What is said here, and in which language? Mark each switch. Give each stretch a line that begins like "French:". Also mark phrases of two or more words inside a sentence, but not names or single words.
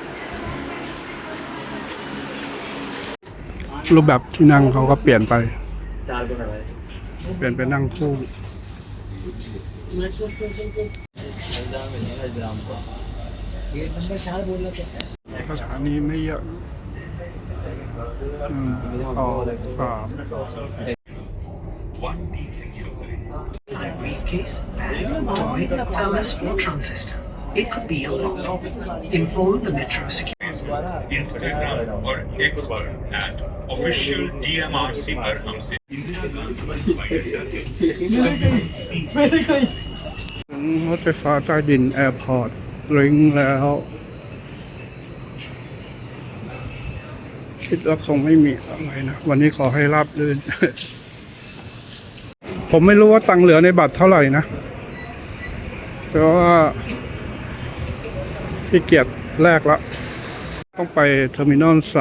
Thai: รูปแบบที่นั่งเขาก็เปลี่ยนไปเปลี่ยนไปนั่งคู่สถานีไม่เยอะต่อสาม
English: briefcase, toy, palace, or transistor. It could be a lot. Inform the metro security.
Hindi: Instagram और X पर @official DMRC पर हमसे इंदिरा गांधी
Thai: รถไฟฟ้าใต้ดินแอร์พอร์ตลิงก์แล้ว คิดว่าคงไม่มีอะไรนะ วันนี้ขอให้ราบรื่น ผมไม่รู้ว่าตังค์เหลือในบัตรเท่าไหร่นะแต่ว่าขี้เกียจแลกละต้องไปเทอร์มินอล